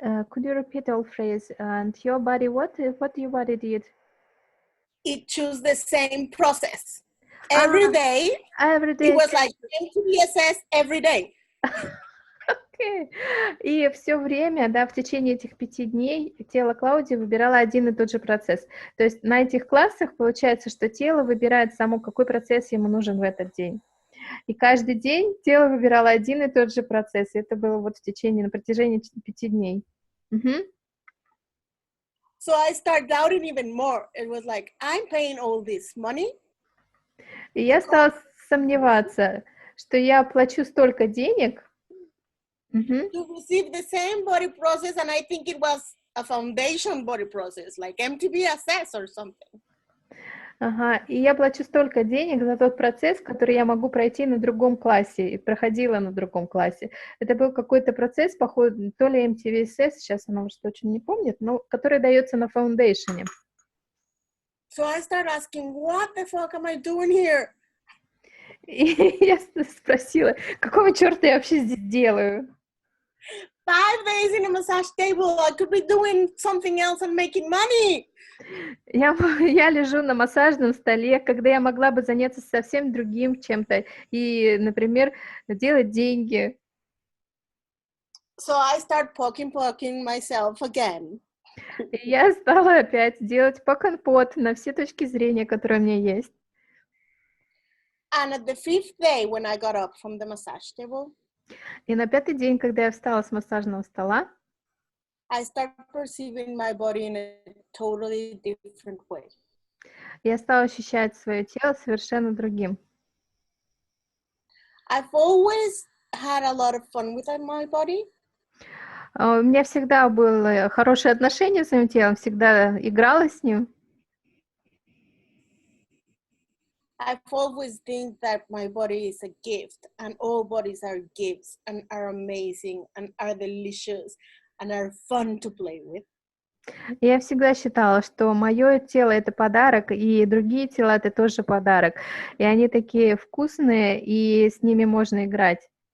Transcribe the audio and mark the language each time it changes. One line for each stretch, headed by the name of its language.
English: Could you repeat the whole phrase? And your body, what your body did? It chose the same process. Every day, Every day. it was like MTBSS every day. Okay.
Russian: И все время, да, в течение этих 5 дней тело Клаудии выбирало один и тот же процесс. То есть на этих классах получается, что тело выбирает само, какой процесс ему нужен в этот день. И каждый день тело выбирало один и тот же процесс. И это было вот на протяжении 5 дней.
English: So I started doubting even more. It was like, I'm paying all this money.
Russian: И я стала сомневаться, что я плачу столько денег.
English: To receive the same body process, and I think it was a foundation body process, like MTBSS or something.
Russian: Ага, и я плачу столько денег за тот процесс, который я могу пройти на другом классе, и проходила на другом классе. Это был какой-то процесс, походу, то ли MTBSS, сейчас она уже точно не помнит, но который дается на фаундейшене.
English: So I started asking, what the fuck am I doing here?
Russian: И я спросила, какого черта я вообще здесь делаю?
English: 5 days in a massage table, I could be doing something else and making money.
Russian: Я лежу на массажном столе, когда я могла бы заняться совсем другим чем-то и, например, делать деньги.
English: So I start poking myself again.
Russian: И я стала опять делать poke-and-pot на все точки зрения, которые у меня есть.
English: And at the 5th day, when I got up from the massage table,
Russian: и на 5-й день, когда я встала с массажного стола,
English: I start perceiving my body in a totally different way.
Russian: Я стала ощущать свое тело совершенно другим.
English: I've always had a lot of fun with my body.
Russian: У меня всегда было хорошее отношение с своим телом, всегда играла с ним.
English: I've always think that my body is a gift, and all bodies are gifts and are amazing and are delicious and are fun to play with.
Russian: Я всегда считала, что мое тело — это подарок, и другие тела — это тоже подарок. И они такие вкусные, и с ними можно играть.